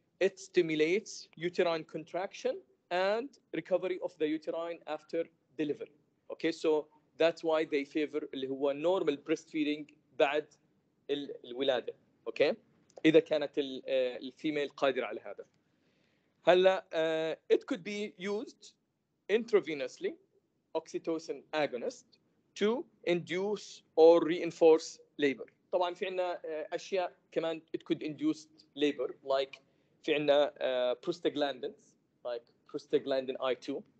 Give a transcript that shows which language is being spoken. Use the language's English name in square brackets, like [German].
[English] It stimulates uterine contraction and recovery of the uterine after delivery. Okay, so that's why they favor اللي هو normal breastfeeding [Arabic] بعد الولادة. Okay, إذا كانت الفيميل قادرة على هذا. [English] هلا it could be used intravenously, oxytocin agonist, to induce or reinforce labor. طبعا [Arabic] في عنا أشياء كمان [English] it could induce labor, like في عنا prostaglandins, like prostaglandin I2.